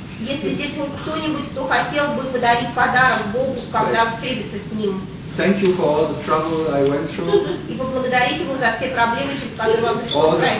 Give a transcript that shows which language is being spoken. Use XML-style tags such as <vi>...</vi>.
<ru>Если здесь кто-нибудь, кто хотел бы подарить подарок Богу, когда встретится с ним?</ru> <en>Thank you for all the trouble I went through.</en> <ru>И поблагодарить его за все проблемы, через которые вам пришлось пройти.</ru>